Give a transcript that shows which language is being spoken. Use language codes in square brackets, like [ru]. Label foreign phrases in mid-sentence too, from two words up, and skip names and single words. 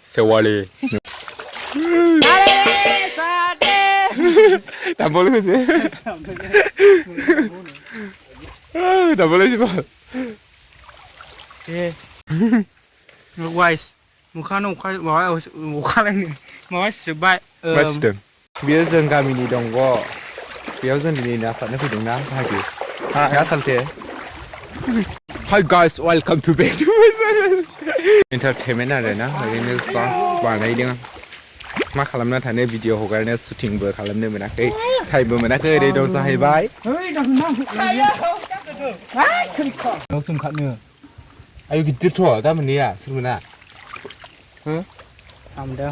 [brx] दाबल होजे दाबल होजोबा वाइस मुखानो अखालायनो माबा सिजोब्बाय सिदों बेयो जों गामिनि दंग' बेयाव जों दिनै ना सारनो फैदोंना भागि ना सालथे [en] Hi guys, welcome to back to my channel. [brx] Entertainment आरो ना ओरैनो जास्ट बानायदों मा खालामना थानो भिडिअ हगारनो शुटिंबो खालामनो मोनाखै टाइमबो मोनाखै ओरै दं जाहैबाय आयु गिदिरथ' दा मोननैया सोर मोना थामदों